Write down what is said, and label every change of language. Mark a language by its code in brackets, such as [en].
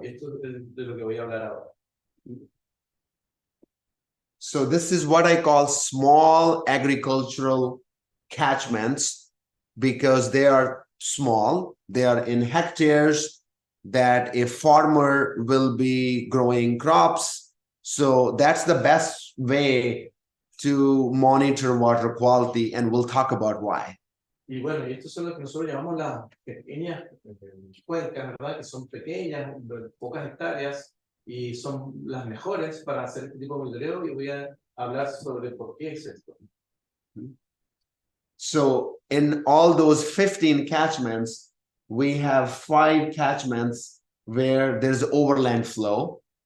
[es] Y esto es de lo que voy a hablar ahora. [en] So this is what I call small agricultural catchments, because they are small, they are in hectares that a farmer will be growing crops. So that's the best way to monitor water quality, and we'll talk about why. [es] Y bueno, y estos son lo que nosotros llamamos las pequeñas cuencas, ¿verdad? Que son pequeñas, de pocas hectáreas, y son las mejores para hacer este tipo de monitoreo, y voy a hablar sobre por qué es esto. [en] So in all those 15 catchments, we have 5 catchments where there's overland flow.